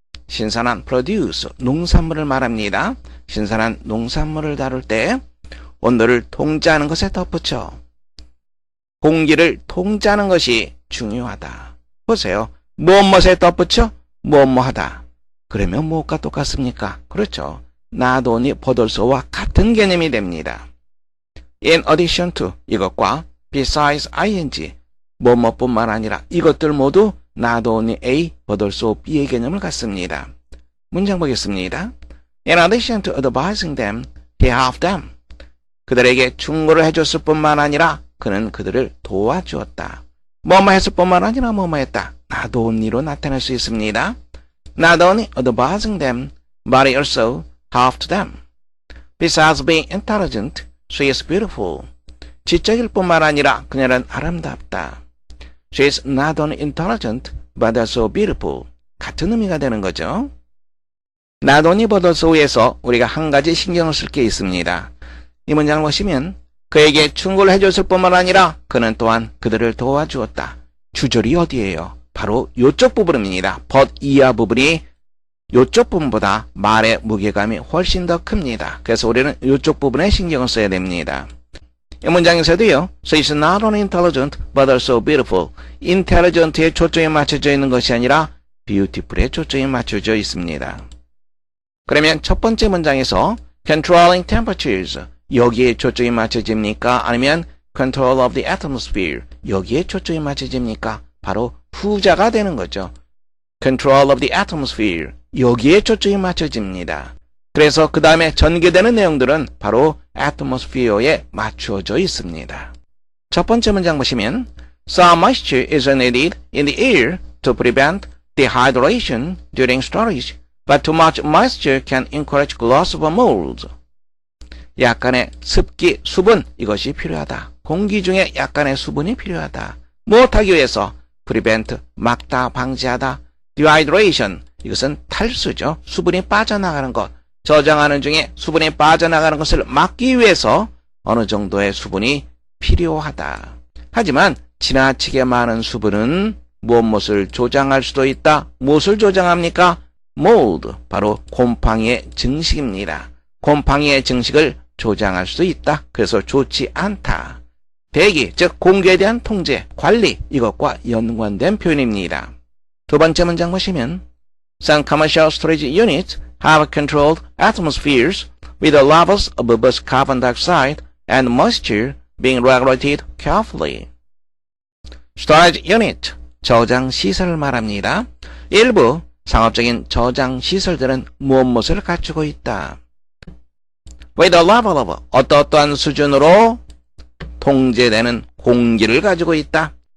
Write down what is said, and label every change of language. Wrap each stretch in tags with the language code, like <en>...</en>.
<ko>신선한 produce, 농산물을 말합니다. 신선한 농산물을 다룰 때 온도를 통제하는 것에 덧붙여 공기를 통제하는 것이 중요하다. 보세요. 무엇에 덧붙여 무엇하다. 그러면 무엇과 똑같습니까? 그렇죠. not only but also와 같은 개념이 됩니다. In addition to 이것과 besides ing 뭐뭐뿐만 아니라 이것들 모두 not only A but also B의 개념을 갖습니다. 문장 보겠습니다.</ko> <en>In addition to advising them, he helped them.</en> <ko>그들에게 충고를 해줬을 뿐만 아니라 그는 그들을 도와주었다. 뭐뭐 했을 뿐만 아니라 뭐뭐 했다. not only로 나타낼 수 있습니다.</ko> <en>Not only advising them, but he also helped them. Besides being intelligent, she is beautiful.</en> <ko>지적일 뿐만 아니라 그녀는 아름답다.</ko> <en>She is not only intelligent, but also beautiful.</en> <ko>같은 의미가 되는 거죠. Not only but also에서 우리가 한 가지 신경을 쓸 게 있습니다. 이 문장을 보시면 그에게 충고를 해줬을 뿐만 아니라 그는 또한 그들을 도와주었다. 주절이 어디예요? 바로 이쪽 부분입니다. but 이하 부분이 이쪽 부분보다 말의 무게감이 훨씬 더 큽니다. 그래서 우리는 이쪽 부분에 신경을 써야 됩니다. 이 문장에서도요.</ko> <en>She is not only intelligent but also beautiful.</en> <ko>intelligent에 초점이 맞춰져 있는 것이 아니라 beautiful에 초점이 맞춰져 있습니다. 그러면 첫 번째 문장에서 controlling temperatures 여기에 초점이 맞춰집니까? 아니면 control of the atmosphere 여기에 초점이 맞춰집니까? 바로 후자가 되는 거죠. control of the atmosphere 여기에 초점이 맞춰집니다. 그래서 그 다음에 전개되는 내용들은 바로 atmosphere에 맞추어져 있습니다. 첫 번째 문장 보시면</ko> <en>Some moisture is needed in the air to prevent dehydration during storage, but too much moisture can encourage loss of mold.</en> <ko>약간의 습기, 수분 이것이 필요하다. 공기 중에 약간의 수분이 필요하다. 무엇하기 위해서? prevent, 막다, 방지하다. dehydration, 이것은 탈수죠. 수분이 빠져나가는 것. 저장하는 중에 수분이 빠져나가는 것을 막기 위해서 어느 정도의 수분이 필요하다. 하지만 지나치게 많은 수분은 무엇을 조장할 수도 있다. 무엇을 조장합니까? mold, 바로 곰팡이의 증식입니다. 곰팡이의 증식을 조장할 수도 있다. 그래서 좋지 않다. 대기, 즉 공기에 대한 통제, 관리 이것과 연관된 표현입니다. 두 번째 문장 보시면</ko> <en>Some commercial storage units have controlled atmospheres with the levels of both carbon dioxide and moisture being regulated carefully.</en> <ko>storage unit, 저장 시설을 말합니다. 일부 상업적인 저장 시설들은 무엇을 갖추고 있다.</ko> <en>with the level of</en> <ko>어떠한 수준으로 통제되는 공기를 가지고 있다.</ko>